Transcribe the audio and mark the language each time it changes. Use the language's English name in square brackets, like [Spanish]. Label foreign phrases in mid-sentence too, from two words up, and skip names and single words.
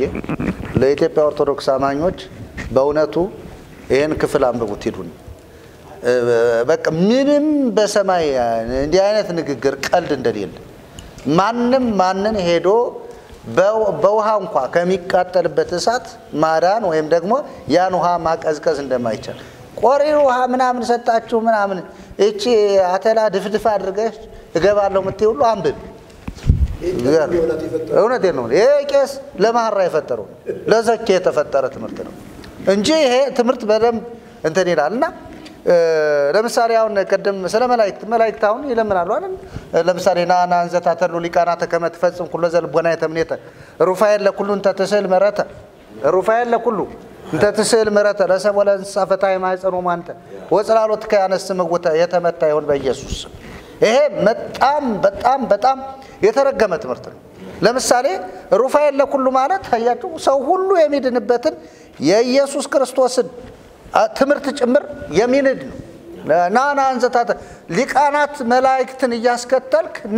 [Amharic] ለኢትዮጵያ ኦርቶዶክስ አማኞች በእውነቱ ይሄን ክፍል አንብቡት ሂዱን። በቃ ምንም በሰማይ እንዲህ አይነት ንግግር ቀልድ እንደሌለ ማንን ሄዶ በውሃ እንኳን ከሚቃጠልበት እሳት ማዳን ወይም ደግሞ ያን ውሃ ማቀዝቀዝ እንደማይቻል ቆሪር ውሃ ምናምን ሰጣችሁ ምናምን እቺ አተላ ድፍድፍ አድርገሽ እገባለሁ ምትይ ሁሉ አንብብ። እውነቴን ነው። ይሄ ቄስ ለማህራ የፈጠረው ለዘኬ የተፈጠረ ትምህርት ነው እንጂ ይሄ ትምህርት በደንብ እንትን ይላልና ለምሳሌ አሁን ቀደም ስለ መላእክት አሁን ይለምናሉ አይደል? [Geez] ለምሳሌ ናና አንዘታተሉ ሊቃናተ ከመ ትፈጽም ኩሉ ዘልቦና የተምኔተ ሩፋኤል ለኩሉ እንተ ትስል መረተ ሩፋኤል ለኩሉ እንተ ትስል መረተ ለሰብ ወለንሳ ፈታይ ማይጸኑ ማንተ ወጽላሎት ከያነስ መውታ [Amharic] የተመታ ይሁን በኢየሱስ። ይሄ በጣም የተረገመ ትምህርት ነው። ለምሳሌ [Geez] ሩፋኤል ለኩሉ [Amharic] ማለት ታያችሁ ሰው ሁሉ የሚድንበትን የኢየሱስ ክርስቶስን ትምህርት ጭምር የሚንድ ነው። [Geez] ናና አንዘታተ ሊቃናት [Amharic] መላእክትን እያስከተልክ ና